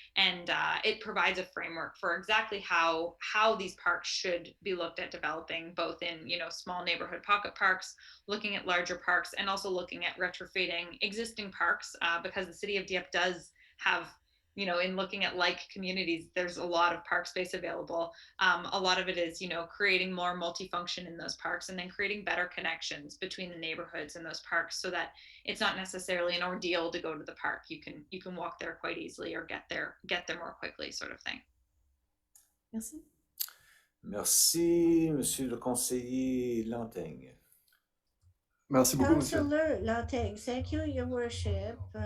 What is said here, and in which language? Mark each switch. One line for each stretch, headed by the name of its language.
English: And it provides a framework for exactly how these parks should be looked at developing, both in, you know, small neighborhood pocket parks, looking at larger parks, and also looking at retrofitting existing parks, because the city of Dieppe does have, you know, in looking at like communities, there's a lot of park space available. A lot of it is, you know, creating more multifunction in those parks, and then creating better connections between the neighborhoods and those parks, so that it's not necessarily an ordeal to go to the park. You can walk there quite easily, or get there more quickly, sort of thing.
French: Merci. Merci, Monsieur le conseiller Lantaigne. Merci beaucoup, monsieur.
English: Councillor Lateg, thank you, Your Worship.